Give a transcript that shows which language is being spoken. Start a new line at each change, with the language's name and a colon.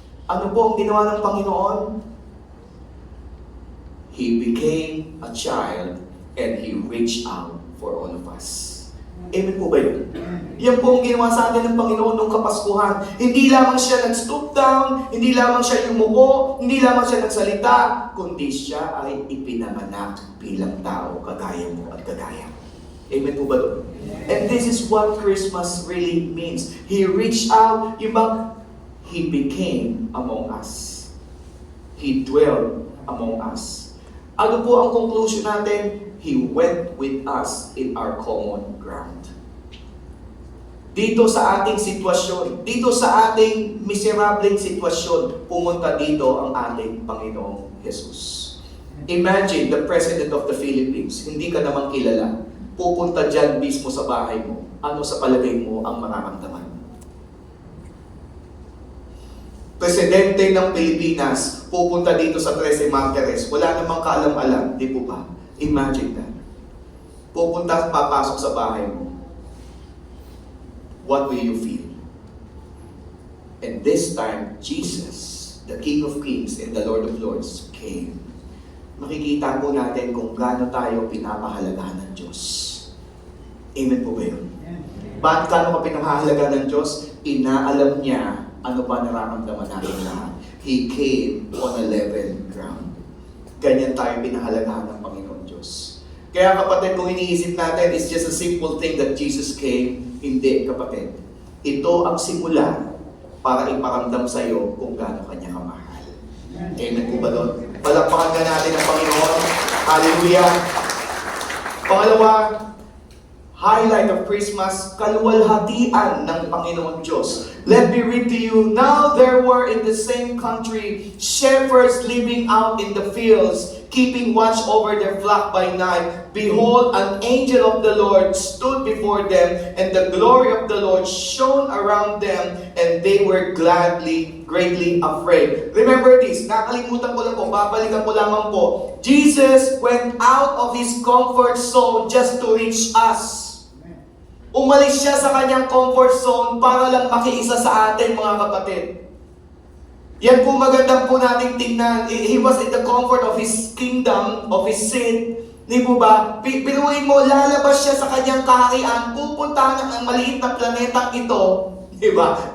Filipino: Ano po ang ginawa ng Panginoon?
English: He became a child and He reached out for all of us.
Filipino: Amen po ba yun? Yan po ang ginawa sa atin ng Panginoon nung Kapaskuhan. Hindi lamang siya nag-stoop down, hindi lamang siya yumuko, hindi lamang siya nagsalita, kundi siya ay ipinanganak bilang tao, kagaya mo at kagaya. Amen po ba doon?
English: And this is what Christmas really means. He reached out, He became among us. He dwelled among us.
Filipino: Ano po ang conclusion natin?
English: He went with us in our common ground.
Filipino: Dito sa ating sitwasyon, dito sa ating miserableng sitwasyon, pumunta dito ang ating Panginoong Jesus.
English: Imagine the President of the Philippines,
Filipino: hindi ka naman kilala, pupunta dyan mismo sa bahay mo. Ano sa palagay mo ang mararamdaman? presidente ng Pilipinas, pupunta dito sa Trece Martires, wala namang kaalam-alam, di po ba?
English: Imagine that.
Filipino: Pupunta at papasok sa bahay mo.
English: What will you feel? And this time, Jesus, the King of Kings and the Lord of Lords, came.
Filipino: Makikita po natin kung gaano tayo pinapahalagahan ng Diyos. Amen po ba yun? Bakit gaano ka pinapahalagahan ng Diyos? Inaalam niya ano ba nararamdaman natin lahat.
English: He came on a level ground.
Filipino: Ganyan tayo pinahalagahan ng Panginoon Diyos. Kaya kapatid, kung iniisip natin,
English: it's just a simple thing that Jesus came.
Filipino: Hindi, kapatid. Ito ang simula para iparamdam sa iyo kung gaano kanya kamahal. Amen po ba doon? Palakpakan ka natin ang Panginoon. Hallelujah! Pangalawa, highlight of Christmas, kaluwalhatian ng Panginoon Diyos.
English: Let me read to you, now there were in the same country shepherds living out in the fields, keeping watch over their flock by night. Behold, an angel of the Lord stood before them, and the glory of the Lord shone around them, and they were greatly afraid. Remember this,
Filipino: nakalimutan ko lang po, babalikan ko lamang po.
English: Jesus went out of His comfort zone just to reach us.
Filipino: Umalis siya sa kanyang comfort zone para lang makiisa sa atin, mga kapatid. Yan po magandang po nating tingnan.
English: He was in the comfort of His kingdom, of His sin.
Filipino: Di po ba? Pinuhin mo, lalabas siya sa kanyang kaharian, pupuntahan ng maliit na planetang ito, di ba?